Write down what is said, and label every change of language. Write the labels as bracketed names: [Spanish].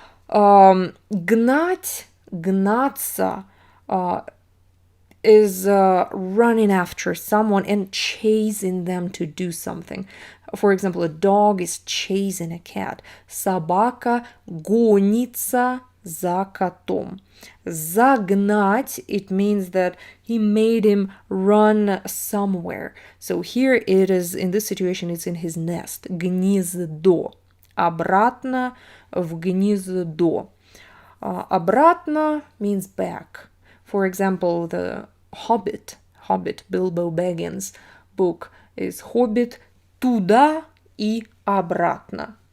[English] Гнать, гнаться is running after someone and chasing them to do something. For example, a dog is chasing a cat. [Russian] Собака гонится за котом. [English] Загнать, it means that he made him run somewhere. So here it is, in this situation, it's in his nest. [Russian] Гнездо. Обратно в гнездо. [English] Обратно means back. For example, the Hobbit, Bilbo Baggins book is Hobbit [Russian] туда и обратно.